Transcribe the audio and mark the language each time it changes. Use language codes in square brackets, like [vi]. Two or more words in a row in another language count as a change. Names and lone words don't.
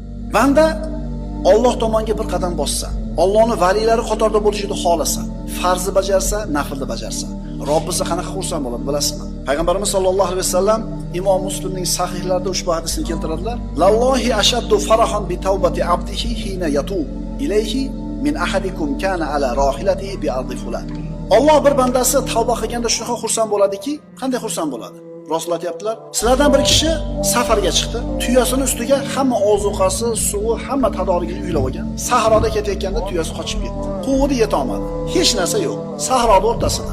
[uz] Banda Alloh tomonga bir qadam bossa, Allohning valilari qatorida bo'lishini xohlasa, farzni bajarsa, naflni bajarsa, Robbisi qanaqa xursand bo'ladi bilasizmi? Payg'ambarimiz [ar] صلى الله عليه وسلم [uz] Imom Muslimning sahihlarida ushbu hadisni keltiradilar. [ar] لله أشد فرحا بتوبة عبده حين يتوب إليه من أحدكم كان على راحلته بأرض فلان. [uz] Alloh bir bandasi tavba qilganda shunaqa xursand bo'ladiki, qanday xursand bo'ladi? Rasululloh aytibdilar, sizlardan bir kishi safarga chiqdi, tuyasining ustiga hamma ozuqasi, suvi, hamma tadorigini uylab olgan. Sahroda ketayotganda tuyasi qochib ketdi. Quvdi yeta olmadi. Hech narsa yo'q. Sahroda o'rtasida.